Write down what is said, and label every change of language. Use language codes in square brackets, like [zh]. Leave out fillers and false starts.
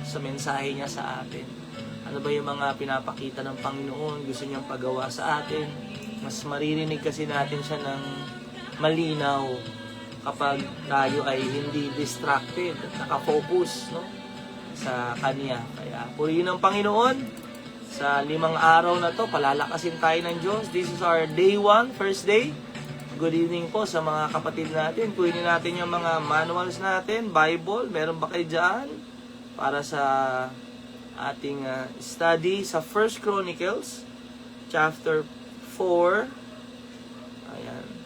[tl] Sa mensahe niya sa atin. Ano ba yung mga pinapakita ng Panginoon, gusto niyang pagawa sa atin? Mas maririnig kasi natin siya ng malinaw kapag tayo ay hindi distracted at nakafocus, no? Sa Kanya. Kaya purihin ang Panginoon. Sa 5 araw na to, palalakasin tayo ng Diyos. [en] This is our day 1, first day. Good evening [tl] po sa mga kapatid natin. Kunin natin yung mga manuals natin, Bible. Meron ba kayo dyan? Para sa ating study sa 1 Chronicles, chapter 4. Ayan.